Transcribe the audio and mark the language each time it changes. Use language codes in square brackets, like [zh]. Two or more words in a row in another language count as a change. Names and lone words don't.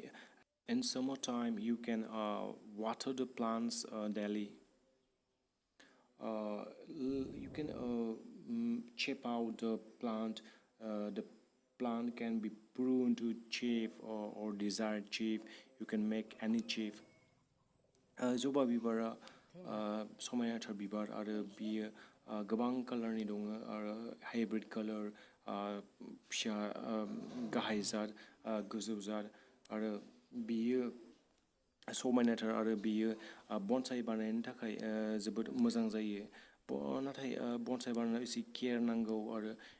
[en] In summertime, you can water the plants daily. You can chip out the plant. The plant can be pruned to shape or desired shape. You can make any shape. [brx] जबा बिबारा समायनाथार बिबार आरो बियो गोबां कालारनि दङ आरो हाइब्रिड कालार फिसा गाहाय जात गोजौ जात आरो बियो समायनाथार आरो बियो बन्साइ बानायनो थाखाय जोबोद मोजां जायो नाथाय बन्साइ बानायनायाव एसे केयार नांगौ आरो